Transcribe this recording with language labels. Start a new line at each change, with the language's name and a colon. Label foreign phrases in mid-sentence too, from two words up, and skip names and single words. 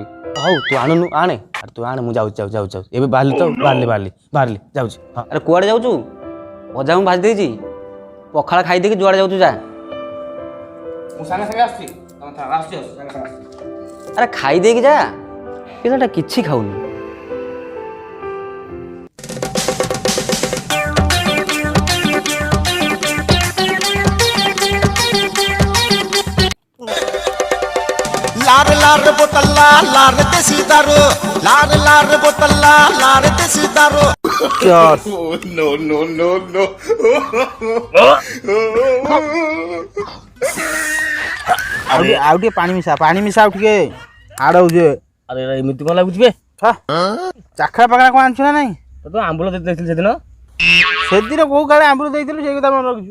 Odia: ହଉ ତୁ ଆଣୁନୁ ଆଣେ, ଆରେ ତୁ ଆଣେ ମୁଁ ଯାଉଛି ଏବେ ବାହାରିଲି ତ ବାହାରିଲି ଯାଉଛି। ହଁ ଆରେ କୁଆଡ଼େ ଯାଉଛୁ? ଭଜା ମୁଁ ଭାଜି ଦେଇଛି, ପଖାଳ ଖାଇଦେଇକି ଯୁଆଡ଼େ ଯାଉଛୁ ଯା। ମୁଁ ସାଙ୍ଗେ ସାଙ୍ଗେ ଆସୁଛି। ଆରେ ଖାଇଦେଇକି ଯା, ପିଲାଟା କିଛି ଖାଉନି। लार लार बोतल्ला लार देसी दारू लार लार बोतल्ला लार देसी दारू नो नो नो नो ଆଉ ଟିକେ ପାଣି ମିଶା ଆଉ ଟିକେ ହାଡ଼ ହଉଛି। ଆରେ ଏମିତି କଣ ଲାଗୁଛି ବେ? ଚାଖା ପାଖା କଣ ଆଣିଛୁ ନା ନାଇଁ? ତୁ ଆମ୍ବୁଲ ଦେଇଥିଲି ସେଦିନ କୋଉ କାଳେ ଆମ୍ବୁଲ ଦେଇଥିଲୁ ସେଇ କଥା ମନେ ରଖିଛୁ।